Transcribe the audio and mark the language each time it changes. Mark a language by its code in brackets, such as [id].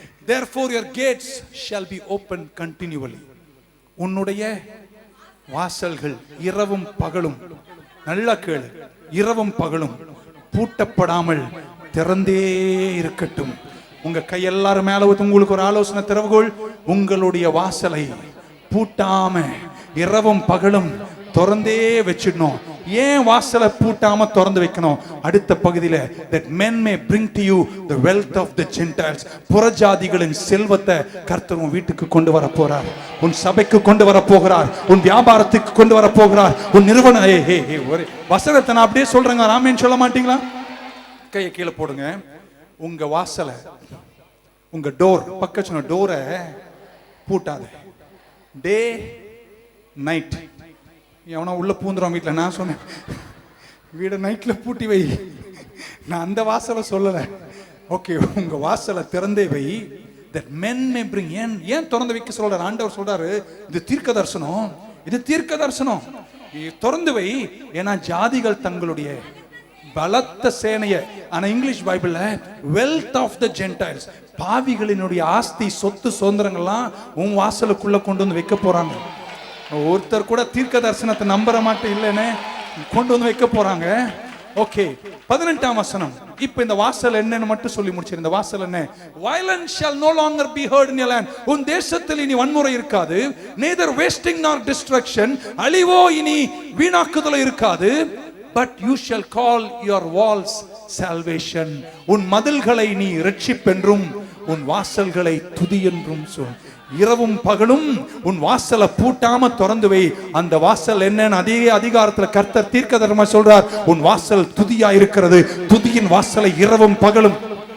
[en] Therefore your gates shall be open continually. [ta] உன்னுடைய வாசல்கள் இரவும் பகலும், நல்லா கேளு, இரவும் பகலும் பூட்டப்படாமல் திறந்தே இருக்கட்டும். உங்க கை எல்லாரும் மேல ஊத்து. உங்களுக்கு ஒரு ஆலோசனை, திறவுகோள். உங்களுடைய வாசலை பூட்டாம இரவும் பகலும் திறந்தே வச்சிடணும். ஏன் வாசலை பூட்டாம திறந்து வைக்கணும்? அடுத்த பகுதியில [en] that men may bring to you the wealth of the Gentiles. [ta] புறஜாதிகளின் செல்வத்தை கர்த்தர் உன் வீட்டுக்கு கொண்டு வர போறார், உன் சபைக்கு கொண்டு வர போகிறார், உன் வியாபாரத்துக்கு கொண்டு வர போகிறார், உன் நிறுவன. ஒரு வசனத்தை நான் அப்படியே சொல்றேங்க, ஆமென் சொல்ல மாட்டீங்களா? கையை கீழே போடுங்க. உங்க வாசலை, உங்க டோர், பக்கத்துல டோரை பூட்டாத. டே நைட் எவனா உள்ள பூந்துரும் வீட்டுல. நான் சொன்னேன் வீட நைட்ல பூட்டி வை, நான் அந்த வாசலை சொல்லல. ஓகே, உங்க வாசலை திறந்தே வை. [en] that men may bring. [ta] ஏன் திறந்து வைக்க சொல்றாரு ஆண்டவர்? சொல்றாரு இது தீர்க்க தரிசனம், இது தீர்க்க தரிசனம். திறந்து வை, ஏன்னா ஜாதிகள் தங்களுடைய பலத்த சேனைய, ஆனா இங்கிலீஷ் பைபிள்ல [en] wealth of the Gentiles, [ta] பாவிகளினுடைய ஆஸ்தி சொத்து சுதந்திரங்கள்லாம் உன் வாசலுக்குள்ள கொண்டு வந்து வைக்க போறாங்க. ஒருத்தர் கூட தீர்க்க தரிசனத்தை நம்புற மாட்டேன் இல்லைன்னு கொண்டு வந்து வைக்க போறாங்க. ஓகே, 18ஆம் வசனம். இப்ப இந்த வாசல் என்னன்னு மட்டும் சொல்லி முடிச்சிருந்த வாசல் என்ன? [en] violence shall no longer be heard in your land. [ta] உன் தேசத்தில் இனி வன்முறை இருக்காது. [en] neither wasting nor destruction. [ta] அழிவோ இனி வீணாக்குதல் இருக்காது. [en] but you shall call your walls salvation. [ta] உன் மதில்களை நீ இரட்சிப்பென்றும் உன் வாசல்களை துதி என்றும் சொல். இரவும் பகலும் உன் வாசலை பூட்டாம திறந்து வை. அந்த வாசல் என்னன்னு அதே அதிகாரத்துல கர்த்தர் தீர்க்கதரிசனமா சொல்றார். உன் வாசல் துதியா இருக்கிறது. துதியின் வாசலை இரவும் பகலும்.